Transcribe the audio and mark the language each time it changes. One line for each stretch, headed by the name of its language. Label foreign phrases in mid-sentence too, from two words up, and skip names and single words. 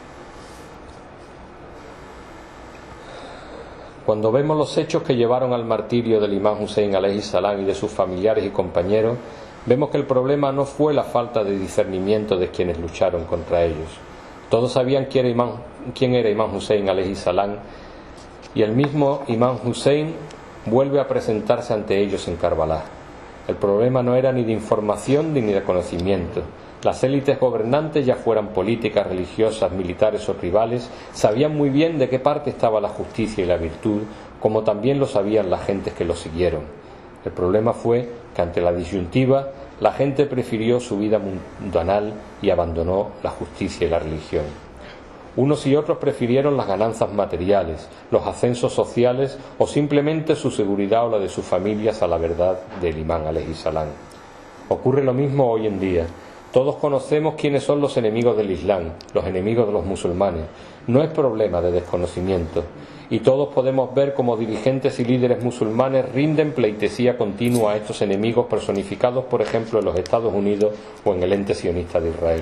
Spanish: Cuando vemos los hechos que llevaron al martirio del Imán Hussein
Arabic: عليه السلام
Spanish: y de sus familiares y compañeros, vemos que el problema no fue la falta de discernimiento de quienes lucharon contra ellos. Todos sabían quién era Imán Hussein
Arabic: عليه السلام,
Spanish: y el mismo Imán Hussein vuelve a presentarse ante ellos en Karbala. El problema no era ni de información ni de conocimiento. Las élites gobernantes, ya fueran políticas, religiosas, militares o tribales, sabían muy bien de qué parte estaba la justicia y la virtud, como también lo sabían las gentes que lo siguieron. El problema fue que ante la disyuntiva, la gente prefirió su vida mundanal y abandonó la justicia y la religión. Unos y otros prefirieron las ganancias materiales, los ascensos sociales o simplemente su seguridad o la de sus familias a la verdad del imán
Arabic: عليه السلام.
Spanish: Ocurre lo mismo hoy en día. Todos conocemos quiénes son los enemigos del Islam, los enemigos de los musulmanes. No es problema de desconocimiento. Y todos podemos ver cómo dirigentes y líderes musulmanes rinden pleitesía continua a estos enemigos personificados, por ejemplo, en los Estados Unidos o en el ente sionista de Israel.